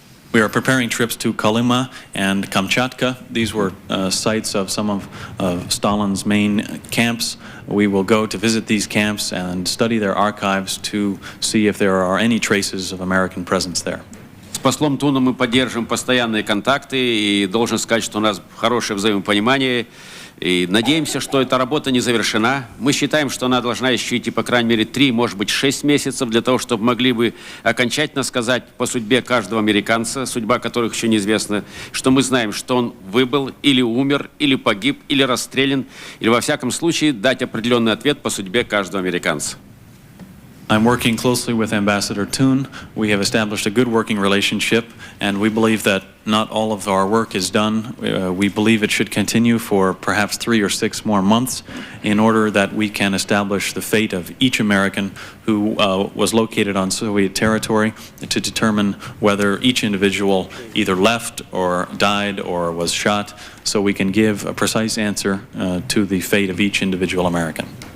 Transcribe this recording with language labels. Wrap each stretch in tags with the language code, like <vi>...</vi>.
<en>We are preparing trips to Kolyma and Kamchatka. These were sites of some of Stalin's main camps. We will go to visit these camps and study their archives to see if there are any traces of American presence there.</en> <ru>С послом Туном мы поддерживаем постоянные контакты, и должен сказать, что у нас хорошее взаимопонимание. И надеемся, что эта работа не завершена. Мы считаем, что она должна еще идти, по крайней мере, 3, может быть, 6 месяцев, для того, чтобы могли бы окончательно сказать по судьбе каждого американца, судьба которых еще неизвестна, что мы знаем, что он выбыл, или умер, или погиб, или расстрелян, или, во всяком случае, дать определенный ответ по судьбе каждого американца.</ru> <en>I'm working closely with Ambassador Toon. We have established a good working relationship, and we believe that not all of our work is done. We believe it should continue for perhaps 3 or 6 more months in order that we can establish the fate of each American who was located on Soviet territory, to determine whether each individual either left or died or was shot, so we can give a precise answer to the fate of each individual American.</en>